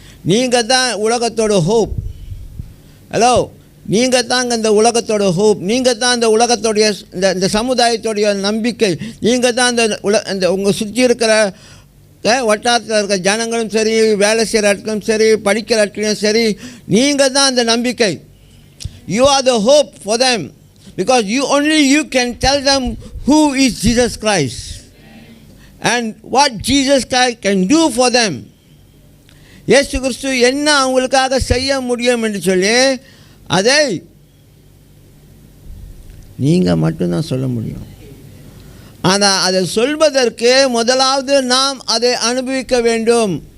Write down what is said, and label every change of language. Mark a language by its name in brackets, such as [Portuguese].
[Tamil] நீங்கள் தான் உலகத்தோட ஹோப். ஹலோ, நீங்கள் தாங்க இந்த உலகத்தோட ஹோப். நீங்கள் தான் இந்த உலகத்தோடைய இந்த சமுதாயத்தோடைய நம்பிக்கை. நீங்கள் தான் இந்த உங்கள் சுற்றி இருக்கிற வட்டாரத்தில் இருக்கிற ஜனங்களும் சரி, வேலை செய்கிற இடத்துலையும் சரி, படிக்கிற இடத்துலையும் சரி, நீங்கள் தான் அந்த நம்பிக்கை. [English] You are the hope for them because only you can tell them who is Jesus Christ and what Jesus Christ can do for them. [Tamil] இயேசு கிறிஸ்து என்ன அவங்களுக்காக செய்ய முடியும் என்று சொல்லி அதை நீங்கள் மட்டும்தான் சொல்ல முடியும். ஆனால் அதை சொல்வதற்கு முதலாவது நாம் அதை அனுபவிக்க வேண்டும்.